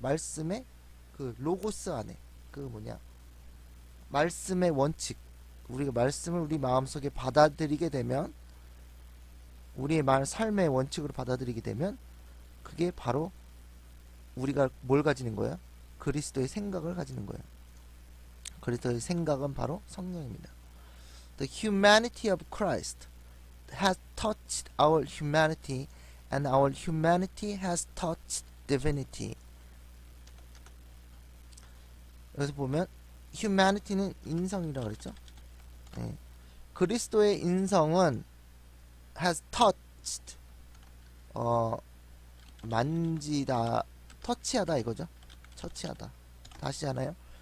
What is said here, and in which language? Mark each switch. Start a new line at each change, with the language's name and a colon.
Korean: 말씀의 그 로고스 안에, 그 뭐냐, 말씀의 원칙, 우리가 말씀을 우리 마음속에 받아들이게 되면, 우리의 삶의 원칙으로 받아들이게 되면 그게 바로 우리가 뭘 가지는 거예요? 그리스도의 생각을 가지는 거예요. 그리스도의 생각은 바로 성령입니다.
English: The humanity of Christ has touched our humanity and our humanity has touched divinity.
Korean: 여기서 보면 humanity는 인성이라고 그랬죠. 네. 그리스도의 인성은
English: has touched,
Korean: 만지다, 터치하다 이거죠. 터치하다. 다시 하나요?